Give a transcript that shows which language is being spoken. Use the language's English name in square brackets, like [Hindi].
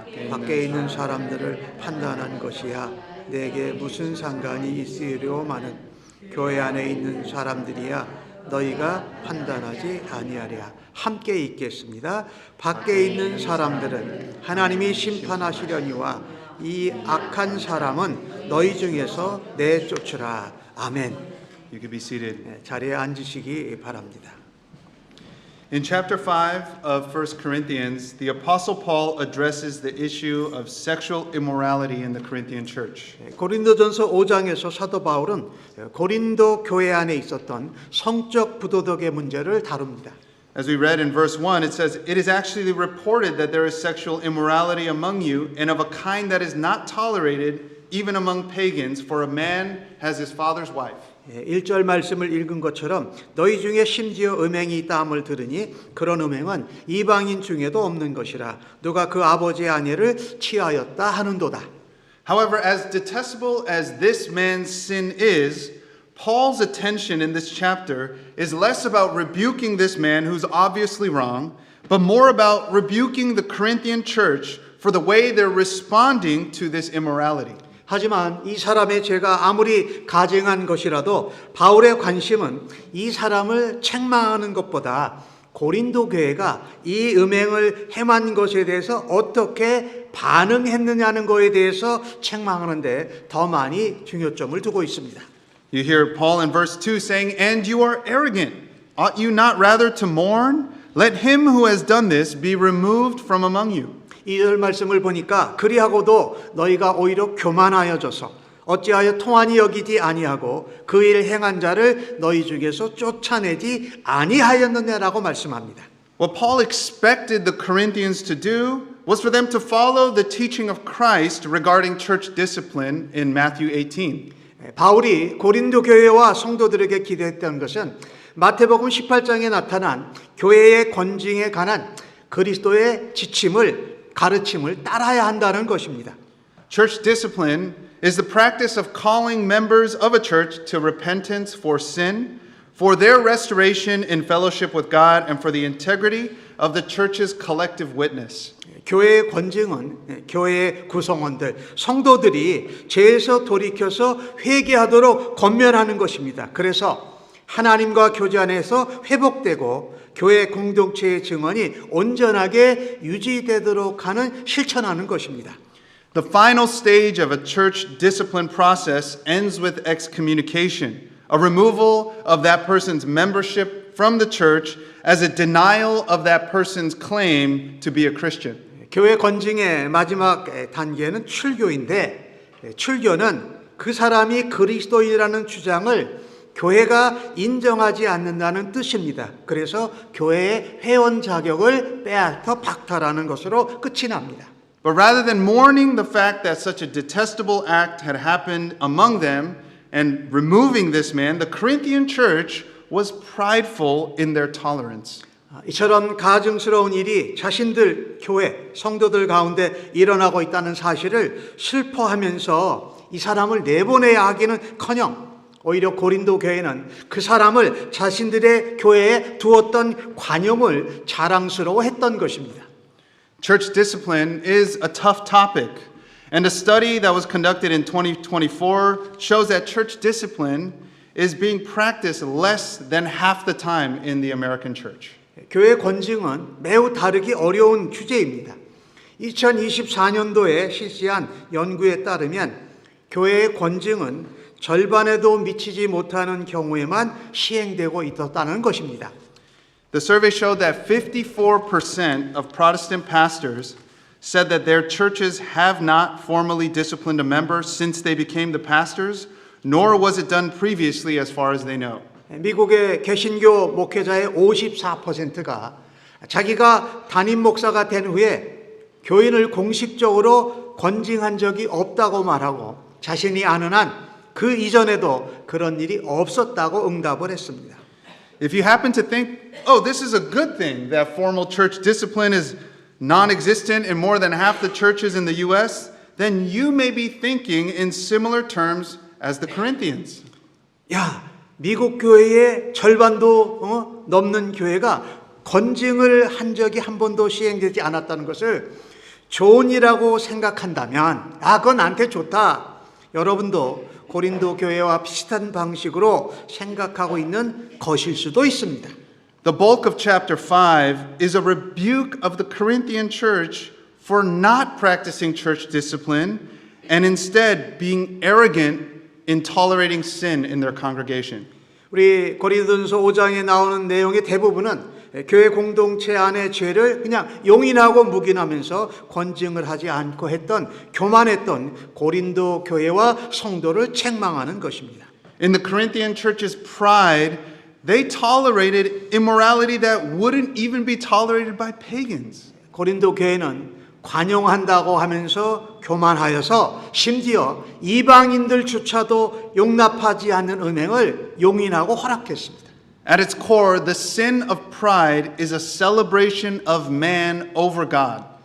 [Korean] 밖에 있는 사람들을 판단한 것이야 내게 무슨 상관이 있으려마는 교회 안에 있는 사람들이야 너희가 판단하지 아니하랴. 함께 있겠습니다. 밖에 있는 사람들은 하나님이 심판하시려니와 이 악한 사람은 너희 중에서 내쫓으라. 아멘. [English] You can be seated. [Korean] 자리에 앉으시기 바랍니다. [English] In chapter 5 of 1 Corinthians, the Apostle Paul addresses the issue of sexual immorality in the Corinthian church. [Korean] 고린도전서 5장에서 사도 바울은 고린도 교회 안에 있었던 성적 부도덕의 문제를 다룹니다. [English] As we read in verse 1, it says, "It is actually reported that there is sexual immorality among you, and of a kind that is not tolerated even among pagans, for a man has his father's wife." [Korean] 1절 말씀을 읽은 것처럼 너희 중에 심지어 음행이 있다 함을 들으니 그런 음행은 이방인 중에도 없는 것이라 누가 그 아버지의 아내를 취하였다 하는도다. [English] However, as detestable as this man's sin is, Paul's attention in this chapter is less about rebuking this man who's obviously wrong, but more about rebuking the Corinthian church for the way they're responding to this immorality. [Korean] 하지만 이 사람의 죄가 아무리 가증한 것이라도 바울의 관심은 이 사람을 책망하는 것보다 고린도 교회가 이 음행을 행한 것에 대해서 어떻게 반응했느냐는 것에 대해서 책망하는데 더 많이 중요점을 두고 있습니다. [English] You hear Paul in verse 2 saying, "And you are arrogant. Ought you not rather to mourn? Let him who has done this be removed from among you." [Korean] 2절 말씀을 보니까 그리하고도 너희가 오히려 교만하여져서 어찌하여 통한이 여기지 아니하고 그 일 행한 자를 너희 중에서 쫓아내지 아니하였느냐라고 말씀합니다. [English] What Paul expected the Corinthians to do was for them to follow the teaching of Christ regarding church discipline in Matthew 18. [Korean] 바울이 고린도 교회와 성도들에게 기대했던 것은 마태복음 18장에 나타난 교회의 권징에 관한 그리스도의 가르침을 따라야 한다는 것입니다. [English] Church discipline is the practice of calling members of a church to repentance for sin, for their restoration in fellowship with God, and for the integrity of the church's collective witness. [Korean] 교회의 권징은 교회의 구성원들, 성도들이 죄에서 돌이켜서 회개하도록 권면하는 것입니다. 그래서 하나님과 교제 안에서 회복되고 교회 공동체의 증언이 온전하게 유지되도록 하는 실천하는 것입니다. [English] The final stage of a church discipline process ends with excommunication, a removal of that person's membership from the church as a denial of that person's claim to be a Christian. [Korean] 교회 권징의 마지막 단계는 출교인데 출교는 그 사람이 그리스도인이라는 주장을 교회가 인정하지 않는다는 뜻입니다. 그래서 교회의 회원 자격을 빼앗아 박탈하는 것으로 끝이 납니다. [English] But rather than mourning the fact that such a detestable act had happened among them and removing this man, the Corinthian church was prideful in their tolerance. [Korean] 이처럼 가증스러운 일이 자신들 교회 성도들 가운데 일어나고 있다는 사실을 슬퍼하면서 이 사람을 내보내야 하기는커녕 오히려 고린도 교회는 그 사람을 자신들의 교회에 두었던 관용을 자랑스러워했던 것입니다. [English] Church discipline is a tough topic, and a study that was conducted in 2024 shows that church discipline is being practiced less than half the time in the American church. [Korean] 교회 권징은 매우 다루기 어려운 주제입니다. 2024년도에 실시한 연구에 따르면 교회의 권징은 절반에도 미치지 못하는 경우에만 시행되고 있었다는 것입니다. [English] The survey showed that 54% of Protestant pastors said that their churches have not formally disciplined a member since they became the pastors, nor was it done previously as far as they know. [Korean] 미국의 개신교 목회자의 54%가 자기가 담임 목사가 된 후에 교인을 공식적으로 권징한 적이 없다고 말하고 자신이 아는 한 그 이전에도 그런 일이 없었다고 응답을 했습니다. [English] If you happen to think, oh, this is a good thing that formal church discipline is non-existent in more than half the churches in the U.S., then you may be thinking in similar terms as the Corinthians. [Korean] 야, 미국 교회의 절반도 넘는 교회가 건증을 한 적이 한 번도 시행되지 않았다는 것을 좋은 일이라고 생각한다면 그건 나한테 좋다. 여러분도 고린도 교회와 비슷한 방식으로 생각하고 있는 것일 수도 있습니다. [English] The bulk of chapter 5 is a rebuke of the Corinthian church for not practicing church discipline and instead being arrogant in tolerating sin in their congregation. [Korean] 우리 고린도전서 5장에 나오는 내용의 대부분은 교회 공동체 안의 죄를 그냥 용인하고 묵인하면서 권증을 하지 않고 했던 교만했던 고린도 교회와 성도를 책망하는 것입니다. [English] In the Corinthian church's pride, they tolerated immorality that wouldn't even be tolerated by pagans. [Korean] 고린도 교회는 관용한다고 하면서 교만하여서 심지어 이방인들조차도 용납하지 않는 음행을 용인하고 허락했습니다. [English] At its core, the sin of pride is a celebration of man over God.